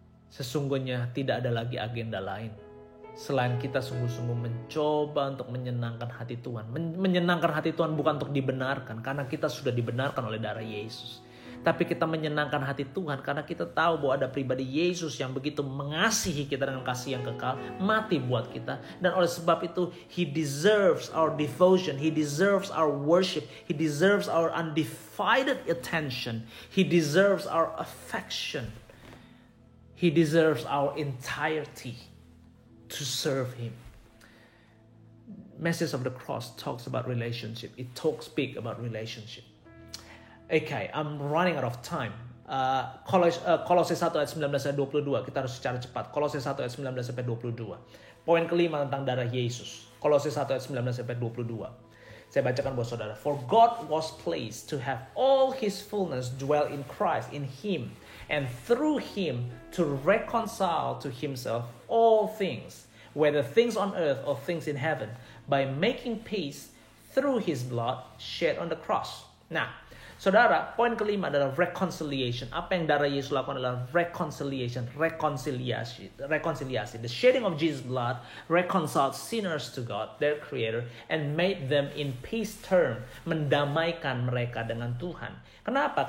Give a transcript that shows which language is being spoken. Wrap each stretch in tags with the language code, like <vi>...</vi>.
<id>Sesungguhnya tidak ada lagi agenda lain selain kita sungguh-sungguh mencoba untuk menyenangkan hati Tuhan. Menyenangkan hati Tuhan bukan untuk dibenarkan, karena kita sudah dibenarkan oleh darah Yesus. Tapi kita menyenangkan hati Tuhan karena kita tahu bahwa ada pribadi Yesus yang begitu mengasihi kita dengan kasih yang kekal, mati buat kita. Dan oleh sebab itu,</id> <en>He deserves our devotion, He deserves our worship, He deserves our undivided attention, He deserves our affection, He deserves our entirety to serve Him. Message of the cross talks about relationship. It talks big about relationship. Okay, I'm running out of time.</en> <id>Kolose 1 ayat 19 sampai 22. Kita harus secara cepat. Kolose 1 ayat 19 sampai 22. Poin kelima tentang darah Yesus. Kolose 1 ayat 19 sampai 22. Saya bacakan buat saudara.</id> <en>For God was pleased to have all His fullness dwell in Christ, in Him, and through Him to reconcile to Himself all things, whether things on earth or things in heaven, by making peace through His blood shed on the cross.</en> <id>Nah, saudara, poin kelima adalah reconciliation. Apa yang darah Yesus lakukan adalah reconciliation, rekonsiliasi.</id> <en>The shedding of Jesus' blood reconciled sinners to God, their Creator, and made them in peace term,</en> <id>mendamaikan mereka dengan Tuhan. Kenapa?</id>